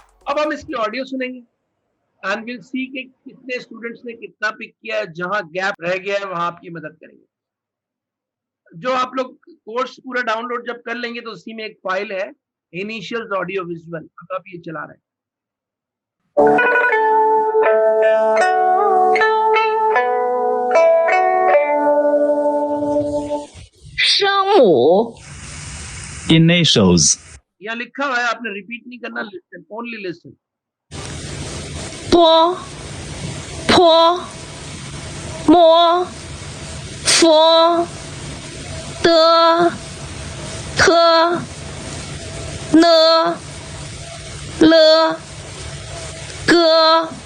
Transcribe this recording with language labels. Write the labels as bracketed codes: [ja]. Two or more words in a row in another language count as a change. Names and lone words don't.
[hi] अब हम इसकी ऑडियो सुनेंगे [en] and will see [hi] कि कितने स्टूडेंट्स ने कितना पिक किया है, जहां गैप रह गया है वहां आपकी मदद करेंगे। जो आप लोग कोर्स पूरा डाउनलोड जब कर लेंगे तो उसी में एक फाइल है [en] initial audio visual, [hi] अब आप ये चला रहे हैं। [zh] 声母 [en] initials, [hi] यहाँ लिखा हुआ है, आपने रिपीट नहीं करना, [en] listen, only listen. [zh] 波坡摸佛的特呢了个